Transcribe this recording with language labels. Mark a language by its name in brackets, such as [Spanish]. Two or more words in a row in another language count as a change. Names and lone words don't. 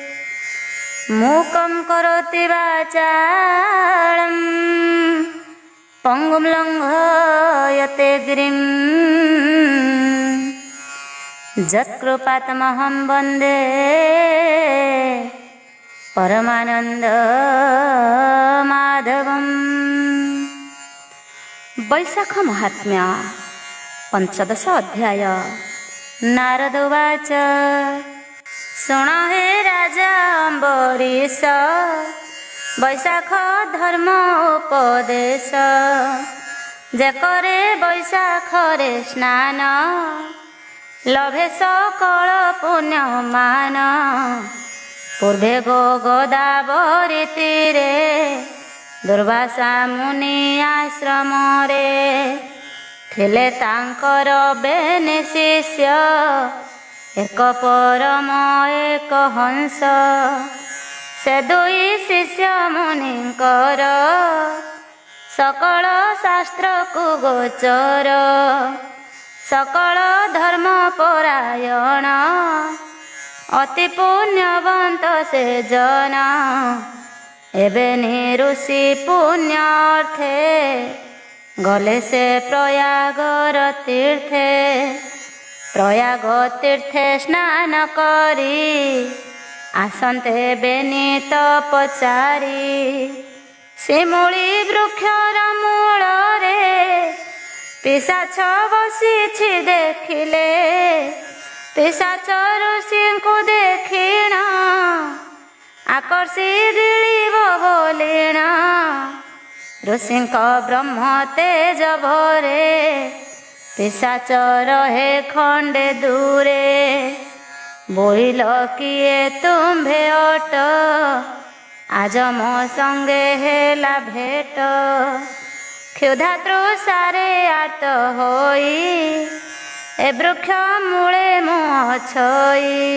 [Sanskrit] मूकं करोति वाचालं पंगुं लंघयते गिरिं यत्कृपातमहं वन्दे परमानंद माधवम्। [Odia] ବୈଶାଖ ମାହାତ୍ମ୍ୟ ପଞ୍ଚଦଶ ଅଧ୍ୟାୟ। ନାରଦ ଉବାଚ ଶୁଣ ହେ ରାଜା ଅମ୍ବରୀଷ ବୈଶାଖ ଧର୍ମ ଉପଦେଶ। ଯେ କରେ ବୈଶାଖରେ ସ୍ନାନ ଲଭେ ସକଳ ପୁଣ୍ୟମାନ। ପୂର୍ବେ ଗୋ ଗୋଦାବରୀ ତୀରେ ଦୁର୍ବାସା ମୁନି ଆଶ୍ରମ ରେ ଥିଲେ ତାଙ୍କର ବେନି ଶିଷ୍ୟ ଏକ ପରମ ଏକ ହଂସ। ସେ ଦୁଇ ଶିଷ୍ୟ ମୁନିଙ୍କର ସକଳ ଶାସ୍ତ୍ର କୁ ଗୋଚର। ସକଳ ଧର୍ମ ପରାୟଣ ଅତି ପୁଣ୍ୟବନ୍ତ ସେ ଜନ। ଏବେ ଋଷି ପୁଣ୍ୟାର୍ଥେ ଗଲେ ସେ ପ୍ରୟାଗର ତୀର୍ଥେ। ପ୍ରୟାଗ ତୀର୍ଥେ ସ୍ନାନ କରି ଆସନ୍ତେ ବେନିତ ପଚାରି। ଶିମୁଳି ବୃକ୍ଷର ମୂଳ ରେ ପିଶାଚ ବସିଛି ଦେଖିଲେ। ପିଶାଚ ଋଷି କୁ ଦେଖିଣ ଆକର୍ଷି ଗିଳିବ ବୋଲିଣ। ଋଷି ବ୍ରହ୍ମ ତେଜ ଭରେ ପିଶାଚ ରହେ ଖଣ୍ଡେ ଦୂରେ। ବୋଇଲ କିଏ ତୁମ୍ଭେ ଅଟ ଆଜ ମୋ ସଙ୍ଗେ ହେଲା ଭେଟ। କ୍ଷୁଧା ତୃଷାରେ ଆତ ହୋଇ ଏ ବୃକ୍ଷ ମୂଳେ ମୁଁ ଅଛଇ।